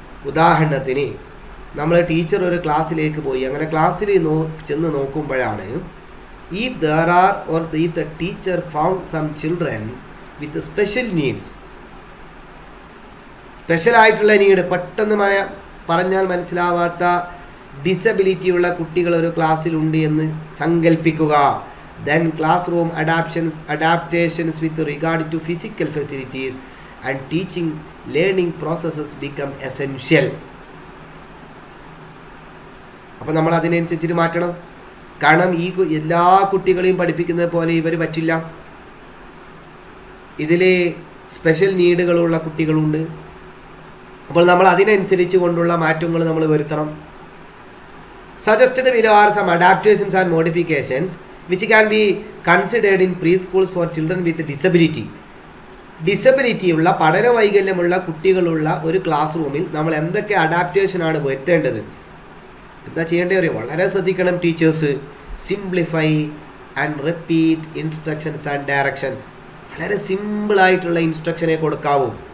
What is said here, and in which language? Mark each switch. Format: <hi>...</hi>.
<ml>ഉദാഹരണത്തിന് നമ്മൾ ടീച്ചർ ഒരു ക്ലാസ്സിലേക്ക് പോയി, അങ്ങനെ ക്ലാസ്സിൽ ചെന്ന് നോക്കുമ്പോഴാണ്</ml> <en>if there are or if the teacher found some children with special needs,</en> <ml>special ആയിട്ടുള്ള നീഡ്, പെട്ടെന്ന് പറഞ്ഞാൽ മനസ്സിലാവാത്ത ഡിസബിലിറ്റി ഉള്ള കുട്ടികൾ ഒരു ക്ലാസ്സിലുണ്ട് എന്ന് സങ്കല്പിക്കുക.</ml> <en>then classroom adaptations with regard to physical facilities and teaching learning processes become essential.</en> <ml>അപ്പോൾ നമ്മൾ അതിനനുസരിച്ചിട്ട് മാറ്റണം. കാരണം ഈ എല്ലാ കുട്ടികളെയും പഠിപ്പിക്കുന്നത് പോലെ ഇവർ പറ്റില്ല. ഇതിൽ സ്പെഷ്യൽ നീഡുകളുള്ള കുട്ടികളുണ്ട്. അപ്പോൾ നമ്മൾ അതിനനുസരിച്ച് കൊണ്ടുള്ള മാറ്റങ്ങൾ നമ്മൾ വരുത്തണം.</ml> <en>Suggested below are some adaptations and modifications which can be considered in preschools for children with disability.</en> <ml>Disability ഉള്ള, പഠന വൈകല്യമുള്ള കുട്ടികളുള്ള ഒരു ക്ലാസ് റൂമിൽ നമ്മൾ എന്തൊക്കെ അഡാപ്റ്റേഷനാണ് വരുത്തേണ്ടത്? എന്താ ചെയ്യേണ്ടത് അറിയോ? വളരെ ശ്രദ്ധിക്കണം teachers.</ml> <en>Simplify and repeat instructions and directions.</en> <ml>വളരെ സിമ്പിളായിട്ടുള്ള ഇൻസ്ട്രക്ഷനെ കൊടുക്കാവൂ.</ml>